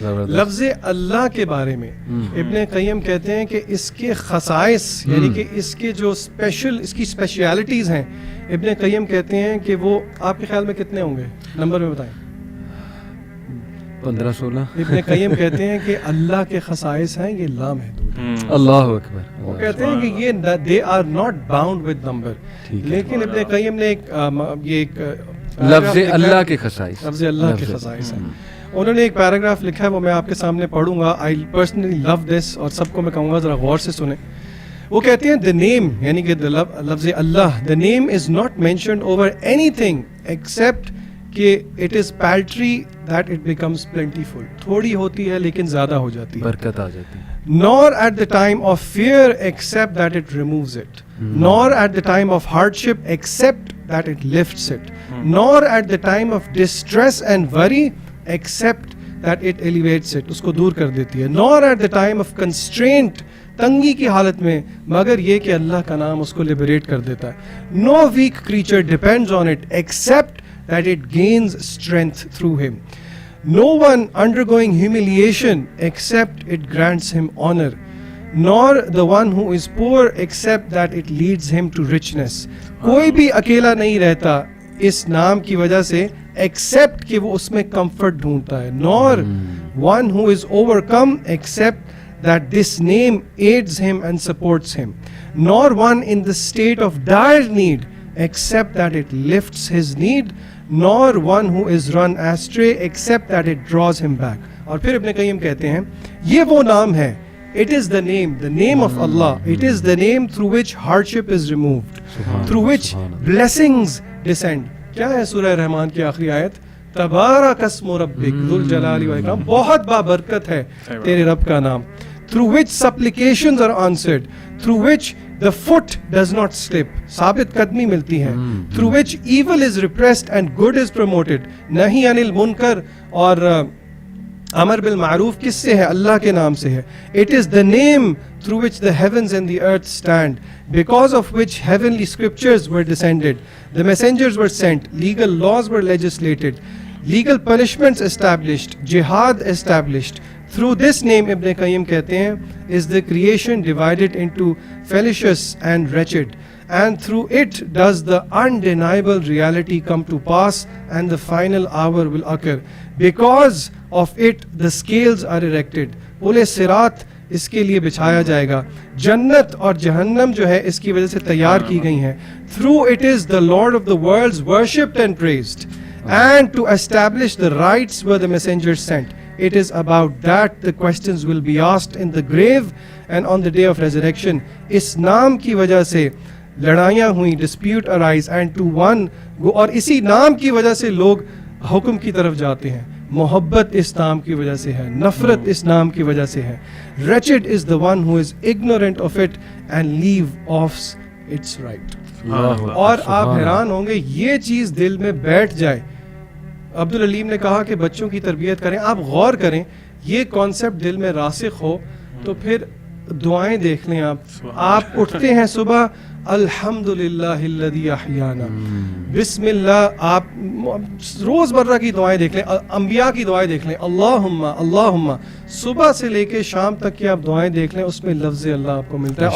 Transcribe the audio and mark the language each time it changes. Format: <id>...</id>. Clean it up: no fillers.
<ur>لفظ اللہ کے بارے میں ابن قیم کہتے ہیں کہ اس کے خصائص یعنی کہ اس کے جو اسپیشل اس کی اسپیشیلٹیز ہیں, ابن قیم کہتے ہیں کہ وہ آپ کے خیال میں کتنے ہوں گے, نمبر میں بتائیں. 15-16. ابن قیم کہتے ہیں کہ اللہ کے خصائص ہیں یہ لامحدود ہیں. اللہ اکبر. وہ کہتے ہیں کہ یہ</ur> <en>they are not bound with number.</en> <ur>لیکن ابن قیم نے ایک لفظ اللہ کے خصائص, لفظ اللہ کے خصائص ہیں. انہوں نے ایک پیراگراف لکھا ہے, وہ میں آپ کے سامنے پڑھوں گا.</ur> <en>I personally love this,</en> <ur>اور سب کو میں کہوں گا ذرا غور سے سنیں.</ur> <en>وہ کہتے ہیں the name</en> <ur>یعنی کہ لفظ اللہ,</ur> <en>the name is not mentioned over anything except کہ it is paltry that it becomes plentiful.</en> <ur>تھوڑی ہوتی ہے لیکن زیادہ ہو جاتی ہے, برکت آ جاتی ہے.</ur> <en>Nor at the time of fear except that it removes it. Nor at the time of hardship except that it lifts it. Nor at the time of distress and worry except that it elevates it.</en> <ur>اس کو دور کر دیتی ہے.</ur> <en>Nor at the time of constraint,</en> <ur>تنگی کی حالت میں, مگر یہ کہ اللہ کا نام اس کو لبریٹ کر دیتا ہے.</ur> <en>No weak creature depends on it except that it gains strength through him. No one undergoing humiliation except it grants him honor, nor the one who is poor except that it leads him to richness.</en> <ur>کوئی بھی اکیلا نہیں رہتا اس نام کی وجہ سے except کہ وہ اس میں comfort ڈھونڈتا ہے.</ur> <en>Nor one who is overcome except that this name aids him and supports him. Nor one in the state of dire need except that it lifts his need. Nor one who is run astray except that it draws him back.</en> <ur>اور پھر ابن قیم کہتے ہیں یہ وہ نام ہے,</ur> <en>it is the name of Allah. It is the name through which hardship is removed, through which blessings descend.</en> <ur>کیا ہے سورہ رحمان کی آخری آیت؟</ur> <ar>تبارک اسم ربک ذو الجلال والاکرام,</ar> <ur>بہت بابرکت ہے تیرے رب کا نام.</ur> <en>Through which supplications are answered, through which the foot does not slip,</en> <ur>ثابت قدمی ملتی ہے.</ur> <en>Through which evil is repressed and good is promoted.</en> <ur>نہی عن المنکر اور امر بالمعروف کس سے ہے؟ اللہ کے نام سے ہے.</ur> <en>It is the name through which the heavens and the earth stand, because of which heavenly scriptures were descended, the messengers were sent, legal laws were legislated, legal punishments established, jihad established. Through this name, Ibn Qayyim</en> <ur>کہتے ہیں,</ur> <en>is the creation divided into fallacious and wretched, and through it does the undeniable reality come to pass and the final hour will occur. Because of it the scales are erected.</en> <ur>پل صراط اس کے لیے بچھایا جائے گا. جنت اور جہنم جو ہے اس کی وجہ سے تیار کی گئی ہیں.</ur> <en>Through it is the Lord of the worlds worshipped and praised, and to establish the rights were the messengers sent. It is about that the questions will be asked in the grave and on the day of resurrection.</en> <ur>اس نام کی وجہ سے لڑائیاں ہوئیں,</ur> <en>dispute arise, and to one go,</en> <ur>اور اسی نام کی وجہ سے لوگ حکم کی طرف جاتے ہیں. محبت اس نام کی وجہ سے ہے, نفرت اس نام کی وجہ سے ہے. Wretched is the one who is ignorant of it and leave off its right. اور آپ حیران ہوں گے یہ چیز دل میں بیٹھ جائے. عبدالعلیم نے کہا کہ بچوں کی تربیت کریں, آپ غور کریں, یہ کانسیپٹ دل میں راسخ ہو تو پھر دعائیں دیکھ لیں. آپ اٹھتے ہیں صبح,</ur> <ar>الحمدللہ الذی احیانا,</ar> <ur>بسم اللہ, آپ روز مرہ کی دعائیں دیکھ لیں, انبیاء کی دعائیں دیکھ لیں, اللہم اللہم, صبح سے لے کے شام تک کی آپ دعائیں دیکھ لیں, اس میں لفظ اللہ آپ کو ملتا ہے.</ur>